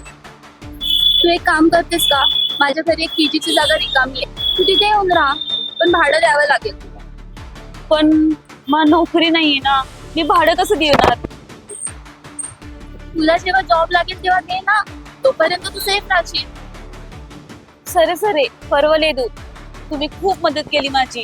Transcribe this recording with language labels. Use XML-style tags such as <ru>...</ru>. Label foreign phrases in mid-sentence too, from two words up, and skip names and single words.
<mr>तू एक काम करतेस का? माझ्या घरी एक पीजीची जागा रिकामी आहे, तू तिथे येऊन राहा, पण भाडं द्यावं लागेल तुला. पण मला नोकरी नाहीये ना, मी भाडं कसं देणार? तुला जेव्हा जॉब लागेल तेव्हा दे ना, तोपर्यंत तू सेफ राहशील.</mr> <te>సరే సరే పర్వాలేదు,</te> <mr>तुम्ही खूप मदत केली माझी.</mr>